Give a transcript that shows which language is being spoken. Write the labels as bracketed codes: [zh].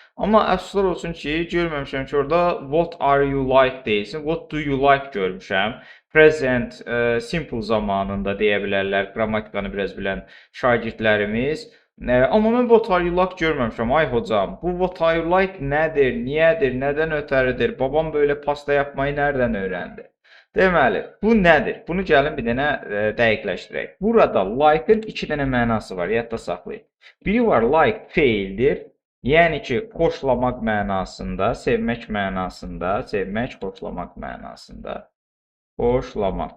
[az] Amma əfsuslar olsun ki, görməmişəm ki, orada [en] what are you like [az] deyilsin, [en] what do you like [az] görmüşəm. Present simple zamanında deyə bilərlər, qrammatikanı biraz bilən şagirdlərimiz. Amma mən [en] what are you like [az] görməmişəm. Ay hocam, bu what are you like nədir, niyədir, nədən ötəridir? [tr] Babam böyle pasta yapmayı nereden öğrendi? [az] Deməli, bu nədir? Bunu gəlin bir dənə dəqiqləşdirək. Burada like-ın iki dənə mənası var, yadda saxlayın. Biri var like feildir. Yəni ki, xoşlamaq mənasında, sevmək mənasında, sevmək, xoşlamaq mənasında. Xoşlamaq.